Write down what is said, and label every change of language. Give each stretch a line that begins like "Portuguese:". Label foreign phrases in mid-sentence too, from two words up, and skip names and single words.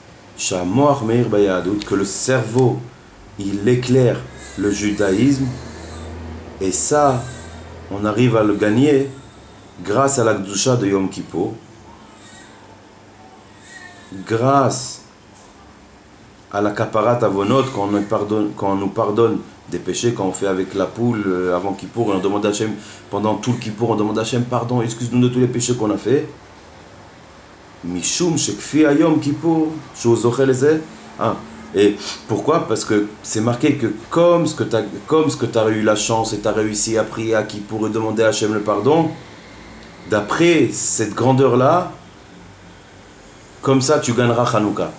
French: Que le cerveau il éclaire le judaïsme, et ça on arrive à le gagner grâce à la Gdusha de Yom Kippour, grâce à la
Hebrew: כפרת עוונות,
French: quand on nous pardonne des péchés, quand on fait avec la poule avant Kippour, et on demande à Hachem, pendant tout le Kippour on demande à Hachem pardon, excuse-nous de tous les péchés qu'on a fait.
Hebrew: משום שכפי היום כיפור שזוכה לזה.
French: Et pourquoi? Parce que c'est marqué que comme ce que tu as eu la chance et tu as réussi à prier à Kippour et demander à Hachem le pardon, d'après cette grandeur-là, comme ça tu gagneras Hanouka.